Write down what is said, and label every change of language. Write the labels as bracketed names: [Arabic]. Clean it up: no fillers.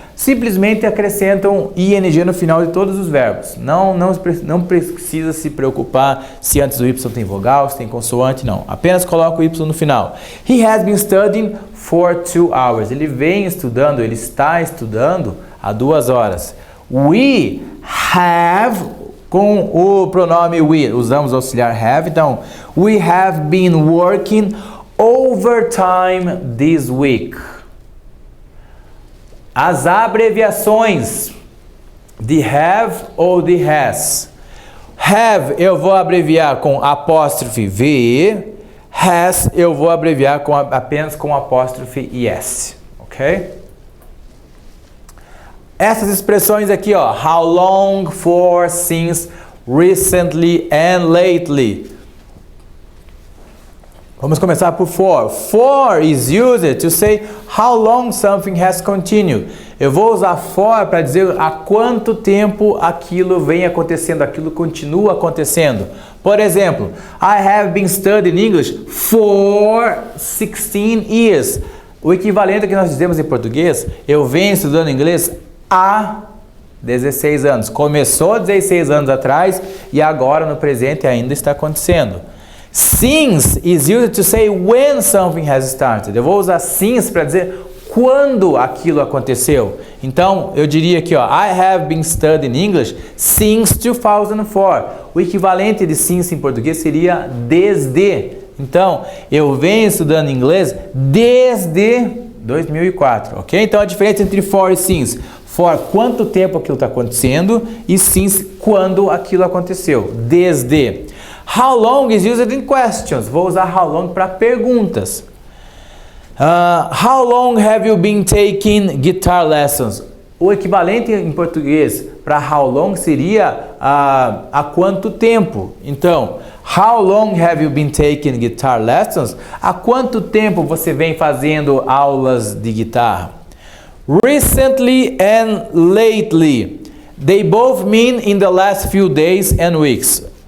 [Portuguese] Simplesmente acrescentam ing no final de todos os verbos. Não precisa se preocupar se antes do y tem vogal, se tem consoante, não. Apenas coloca o y no final. He has been studying for 2 hours. Ele vem estudando, ele está estudando há 2 horas. [English] We have, [Portuguese] com o pronome we, usamos o auxiliar have. Então, [English] we have been working overtime this week. [Portuguese] As abreviações de have ou de has. Have eu vou abreviar com apóstrofe VE. Has eu vou abreviar apenas com apóstrofe ES. Ok? Essas expressões aqui, ó. [English] How long, for, since, recently and lately. [Portuguese] Vamos começar por for. [English] For is used to say how long something has continued. [Portuguese] Eu vou usar for para dizer há quanto tempo aquilo vem acontecendo, aquilo continua acontecendo. Por exemplo, [English] I have been studying English for 16 years. [Portuguese] O equivalente que nós dizemos em português, eu venho estudando inglês há 16 anos. Começou 16 anos atrás e agora no presente ainda está acontecendo. [English] Since is used to say when something has started. [Portuguese] Eu vou usar since para dizer quando aquilo aconteceu. Então, eu diria aqui, ó, [English] I have been studying English since 2004. [Portuguese] O equivalente de since em português seria desde. Então, eu venho estudando inglês desde 2004, ok? Então, a diferença entre for e since. For, quanto tempo aquilo está acontecendo, e since, quando aquilo aconteceu. Desde. [English] How long is used in questions. [Portuguese] Vou usar how long para perguntas. [English] How long have you been taking guitar lessons? [Portuguese] O equivalente em português para [English] how long [Portuguese] seria há quanto tempo. Então, [English] how long have you been taking guitar lessons? [Portuguese] Há quanto tempo você vem fazendo aulas de guitarra? [English] Recently and lately. They both mean in the last few days and weeks.